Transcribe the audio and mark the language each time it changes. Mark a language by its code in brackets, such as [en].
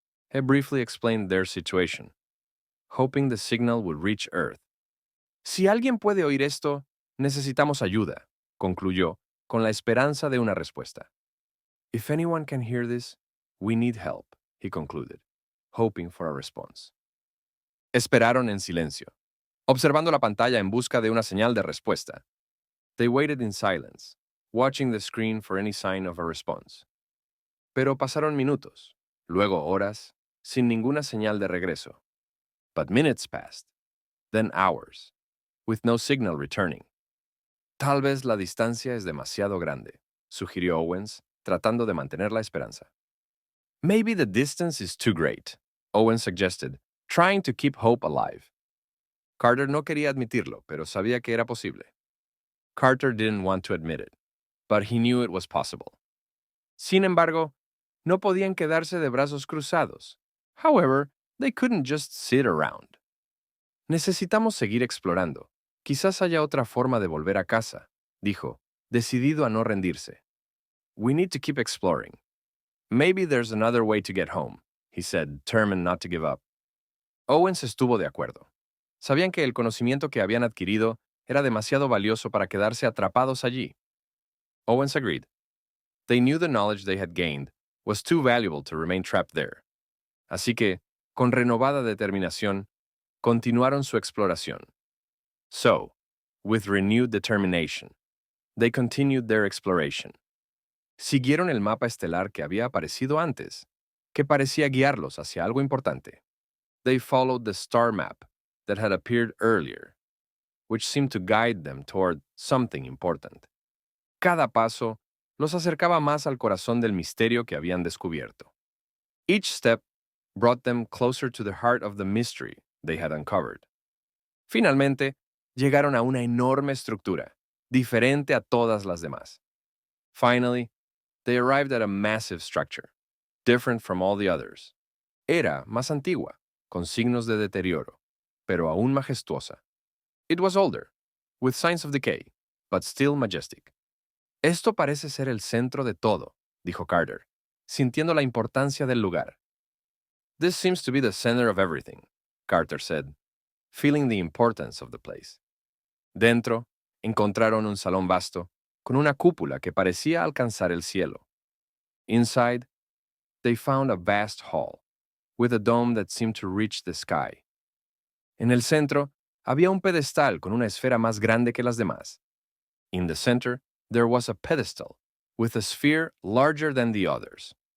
[en] He briefly explained their situation, hoping the signal would reach Earth. [es] Si alguien puede oír esto, necesitamos ayuda, concluyó, con la esperanza de una respuesta. [en] If anyone can hear this, we need help, he concluded, hoping for a response. [es] Esperaron en silencio, observando la pantalla en busca de una señal de respuesta. [en] They waited in silence, watching the screen for any sign of a response. [es] Pero pasaron minutos, luego horas, sin ninguna señal de regreso. [en] But minutes passed, then hours, with no signal returning. [es] Tal vez la distancia es demasiado grande, sugirió Owens, tratando de mantener la esperanza. [en] Maybe the distance is too great, Owens suggested, trying to keep hope alive. [es] Carter no quería admitirlo, pero sabía que era posible. [en] Carter didn't want to admit it, but he knew it was possible. [es] Sin embargo, no podían quedarse de brazos cruzados. [en] However, they couldn't just sit around. [es] Necesitamos seguir explorando. Quizás haya otra forma de volver a casa, dijo, decidido a no rendirse. [en] We need to keep exploring. Maybe there's another way to get home, he said, determined not to give up. [es] Owens estuvo de acuerdo. Sabían que el conocimiento que habían adquirido era demasiado valioso para quedarse atrapados allí. [en] Owens agreed. They knew the knowledge they had gained was too valuable to remain trapped there. [es] Así que, con renovada determinación, continuaron su exploración. [en] So, with renewed determination, they continued their exploration. [es] Siguieron el mapa estelar que había aparecido antes, que parecía guiarlos hacia algo importante. [en] They followed the star map that had appeared earlier, which seemed to guide them toward something important. [es] Cada paso los acercaba más al corazón del misterio que habían descubierto. [en] Each step brought them closer to the heart of the mystery they had uncovered. [es] Finalmente, llegaron a una enorme estructura, diferente a todas las demás. [en] Finally, they arrived at a massive structure, different from all the others. [es] Era más antigua, con signos de deterioro, pero aún majestuosa. [en] It was older, with signs of decay, but still majestic. [es] Esto parece ser el centro de todo, dijo Carter, sintiendo la importancia del lugar. [en] This seems to be the center of everything, Carter said, feeling the importance of the place. [es] Dentro, encontraron un salón vasto, con una cúpula que parecía alcanzar el cielo. [en] Inside, they found a vast hall, with a dome that seemed to reach the sky. [es] En el centro, había un pedestal con una esfera más grande que las demás. [en] In the center, there was a pedestal, with a sphere larger than the others.